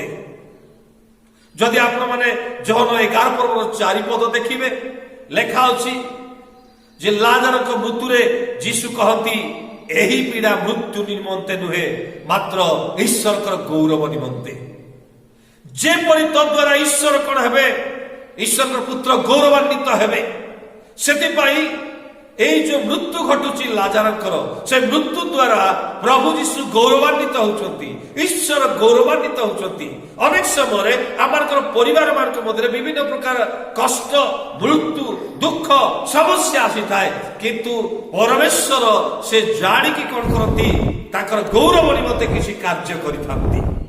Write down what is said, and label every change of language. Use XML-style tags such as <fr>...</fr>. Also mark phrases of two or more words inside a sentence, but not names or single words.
<or>ଯଦି ଆପଣମାନେ ଜହନ 11 ପର୍ବର 4 ପଦ ଦେଖିବେ ଲେଖା ଅଛି ଯେ ଲାଜରଙ୍କ ମୃତ୍ୟୁରେ ଯୀଶୁ କହନ୍ତି ଏହି ପୀଡ଼ା ମୃତ୍ୟୁ ନିମନ୍ତେ ନୁହେଁ ମାତ୍ର ଈଶ୍ୱରଙ୍କର ଗୌରବ ନିମନ୍ତେ। ଯେପରି ତଦ୍ୱାରା ଈଶ୍ୱର କଣ ହେବେ ଈଶ୍ୱରଙ୍କର ପୁତ୍ର ଗୌରବାନ୍ୱିତ ହେବେ ସେଥିପାଇଁ ଏଇ ଯେ ମୃତ୍ୟୁ ଘଟୁଛି ଲାଜାରଙ୍କର ସେ ମୃତ୍ୟୁ ଦ୍ୱାରା ପ୍ରଭୁ ଯୀଶୁ ଗୌରବାନ୍ୱିତ ହେଉଛନ୍ତି, ଈଶ୍ୱର ଗୌରବାନ୍ୱିତ ହେଉଛନ୍ତି। ଅନେକ ସମୟରେ ଆମର ପରିବାର ମାନଙ୍କ ମଧ୍ୟରେ ବିଭିନ୍ନ ପ୍ରକାର କଷ୍ଟ, ମୃତ୍ୟୁ, ଦୁଃଖ, ସମସ୍ୟା ଆସିଥାଏ, କିନ୍ତୁ ପରମେଶ୍ୱର ସେ ଜାଣିକି କଣ କରନ୍ତି, ତାଙ୍କର ଗୌରବ ନିମନ୍ତେ କିଛି କାର୍ଯ୍ୟ କରିଥାନ୍ତି।</or>